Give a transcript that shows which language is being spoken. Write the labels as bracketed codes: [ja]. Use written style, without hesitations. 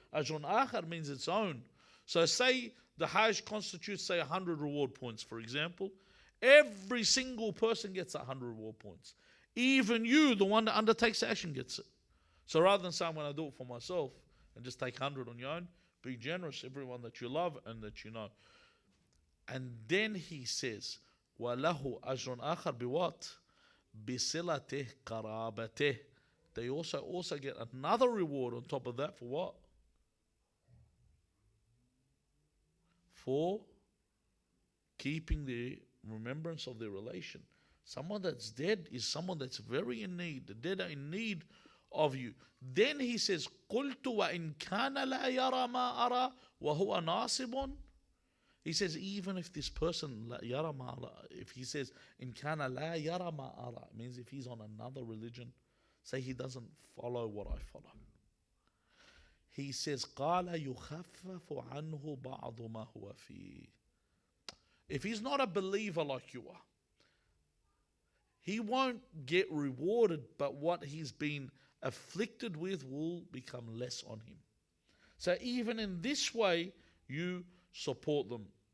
[en] Ajrun akhar means its own. So say the Hajj constitutes, say, 100 reward points, for example. Every single person gets 100 reward points. Even you, the one that undertakes the action, gets it. So rather than saying, when I do it for myself and just take 100 on your own, be generous, everyone that you love and that you know. And then he says, [ar] وَلَهُ أَجْرٌ آخَرْ بِوَاتٍ بِصِلَتِهِ قَرَابَتِهِ. [en] They also get another reward on top of that for what? For keeping the remembrance of their relation. Someone that's dead is someone that's very in need. The dead are in need of you. Then he says, [ar] قُلْتُ وَإِنْ كَانَ لَا يَرَى مَا أَرَى وَهُوَ نَاصِبٌ. [en] He says, even if this person, [ar] لَا يَرَى مَا أَرَى, [en] if he says, [ar] إِنْ كَانَ لَا يَرَى مَا أَرَى, [en] it means if he's on another religion, say he doesn't follow what I follow. He says, [ar] قَالَ يُخَفَّفُ عَنْهُ بَعْضُ مَا هُوَ فِيهِ. [en] If he's not a believer like you are, he won't get rewarded, but what he's been afflicted with will become less on him. So even in this way, you support them.